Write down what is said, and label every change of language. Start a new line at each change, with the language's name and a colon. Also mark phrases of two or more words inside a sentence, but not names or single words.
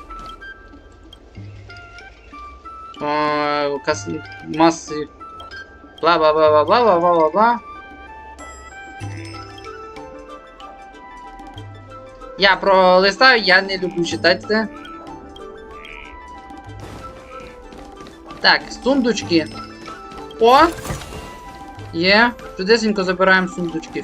Ukrainian: Маси Бла-бла-бла-бла-бла-бла-бла-бла. Я пролистаю, я не люблю читати це. Так, сундучки. О! Є. Чудесенько забираємо сундучки.